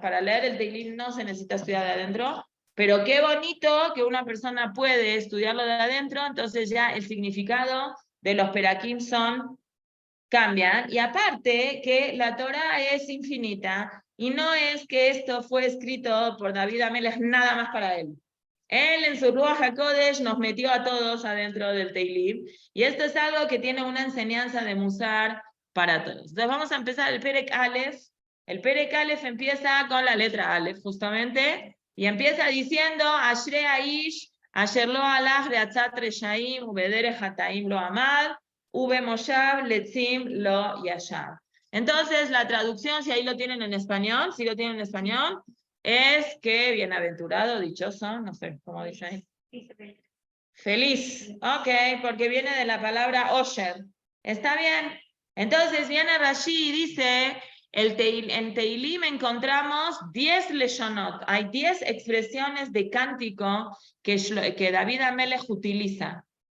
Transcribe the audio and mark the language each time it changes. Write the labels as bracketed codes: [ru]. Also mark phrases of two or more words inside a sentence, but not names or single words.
[es] Para leer el Teilim no se necesita estudiar de adentro, pero qué bonito que una persona puede estudiarlo de adentro, entonces ya el significado de los perakim cambian, y aparte que la Torah es infinita, y no es que esto fue escrito por David Amelech nada más para él. Él en su [he] רוח הקודש [es] nos metió a todos adentro del Teilim, y esto es algo que tiene una enseñanza de Musar para todos. Entonces vamos a empezar el [he] פרק אלף. [es] El [he] פרק אלף [es] empieza con la letra Aleph, justamente, y empieza diciendo, [he] אשרי האיש אשר לא הלך בעצת רשעים ובדרך חטאים לא עמד ובמושב לצים, לא ישב. [es] Entonces, la traducción, si ahí lo tienen en español, si lo tienen en español, es que bienaventurado, dichoso, no sé cómo dice ahí. Feliz, ok, porque viene de la palabra Osher. ¿Está bien? Entonces viene Rashi y dice, en Teilim encontramos 10 leshonot, hay 10 expresiones de cántico que David Amelech utiliza.